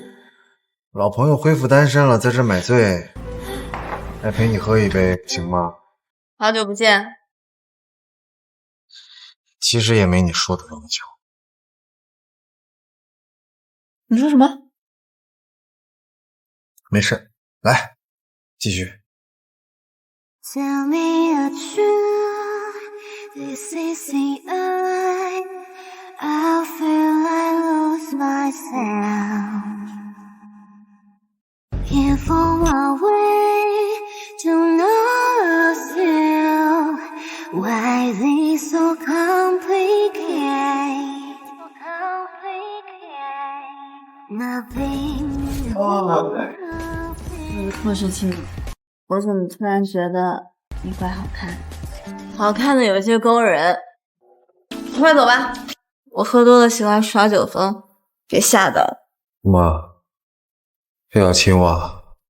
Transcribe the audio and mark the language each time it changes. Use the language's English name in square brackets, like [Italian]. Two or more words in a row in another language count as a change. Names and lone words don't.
[Chinese] 老朋友恢復單身了，在這買醉，來陪你喝一杯，行嗎？好久不見。其實也沒你說的那麼久。你說什麼？沒事，來，繼續。 [English] Tell me a truth, this is the end. I feel I lose myself. Can't find my way to know yourself. Why this so complicated? Nothing. [Chinese] 傅时清，我怎么突然覺得你怪好看？好看的有些勾人。快走吧，我喝多了喜歡耍酒瘋，別嚇到。媽，非要親我